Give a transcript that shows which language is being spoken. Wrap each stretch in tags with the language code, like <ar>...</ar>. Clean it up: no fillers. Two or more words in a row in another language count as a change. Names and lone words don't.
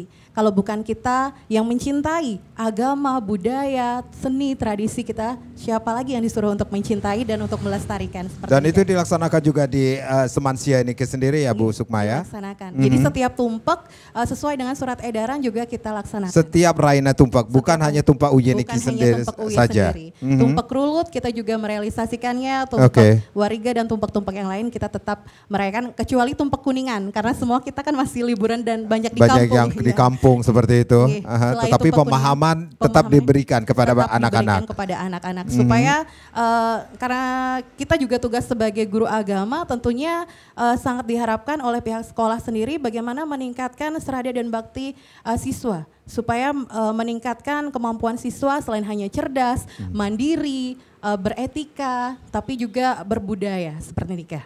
<id>Kalau bukan kita yang mencintai agama, budaya, seni, tradisi kita, siapa lagi yang disuruh untuk mencintai dan untuk melestarikan. Dan itu dilaksanakan juga di Semansia Niki sendiri ya Bu Sukma ya? Dilaksanakan. Jadi setiap tumpak sesuai dengan surat edaran juga kita laksanakan. Setiap Raina tumpak, bukan hanya Tumpak Uye Niki sendiri saja. Tumpak Rulut kita juga merealisasikannya, tumpak Wariga dan tumpak-tumpak yang lain kita tetap merayakan, kecuali tumpak Kuningan karena semua kita kan masih liburan dan banyak di kampung. Yang di kampung seperti itu. Tetapi pemahaman tetap diberikan kepada anak-anak. Supaya karena kita juga tugas sebagai guru agama, tentunya sangat diharapkan oleh pihak sekolah sendiri bagaimana meningkatkan serada dan bakti siswa supaya meningkatkan kemampuan siswa selain hanya cerdas, mandiri, beretika, tapi juga berbudaya seperti nikah.</id>